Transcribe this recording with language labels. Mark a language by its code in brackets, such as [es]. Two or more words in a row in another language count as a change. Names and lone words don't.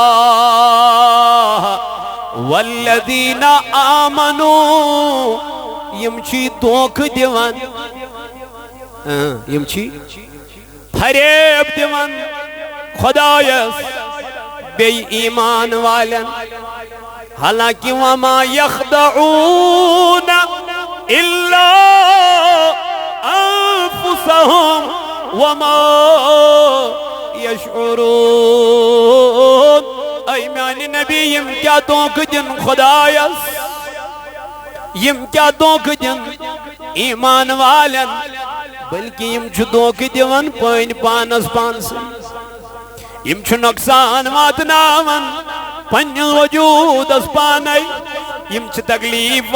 [ar] والذین آمنوا [ks] یم چھی دھوکہٕ دِوان یم چھی فریب دِوان خدایس بیٚیہِ ایٖمان والٮ۪ن حالانکہ [ar] وما یخدعون الا انفسهم وما یشعرون [ks] اے میانہ نبی یم کیا دھوکہٕ دِن خدایس یم کیا دھوکہٕ دِن ایٖمان والٮ۪ن بلکہ یم چھُ دھوکہٕ دِوان پنٕنۍ پانس پانسٕے یم چھُ نۄقصان واتناوان پننِس وجوٗدس پانے یم چھِ تکلیٖف